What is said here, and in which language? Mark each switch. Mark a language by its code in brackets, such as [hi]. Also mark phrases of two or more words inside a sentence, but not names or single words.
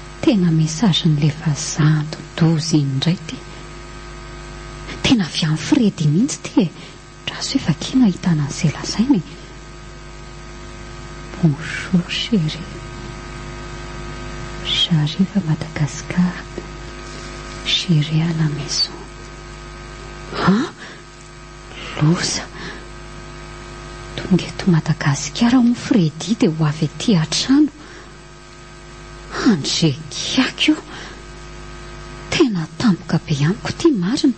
[mg] tena mesazhiny le vazaha dodozy iny indray ty. Tena avy amin'ny Fredy mihitsy ty e. Raha sy efa kina hitana an'izay lazainy. [fr] Bonjour chérie. J'arrive à Madagascar. J'irai à la maison. [mg] Ah, loza. Tonga eto Madagasikara ho Fredy dia ho avy etỳ an-trano. Andrekiako io. Tena tampoka be amiko ty marina.